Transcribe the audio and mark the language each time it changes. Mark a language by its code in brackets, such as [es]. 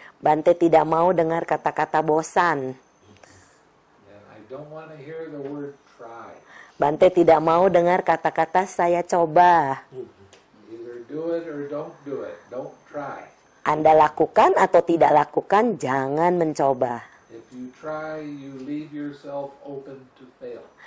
[id] Bante tidak mau dengar kata-kata bosan. [en] And I don't want to hear the word try. [id] Bante tidak mau dengar kata-kata saya coba. [en] Either do it or don't do it. Don't try. [id] Anda lakukan atau tidak lakukan, jangan mencoba. [en] If you try, you leave yourself open to fail.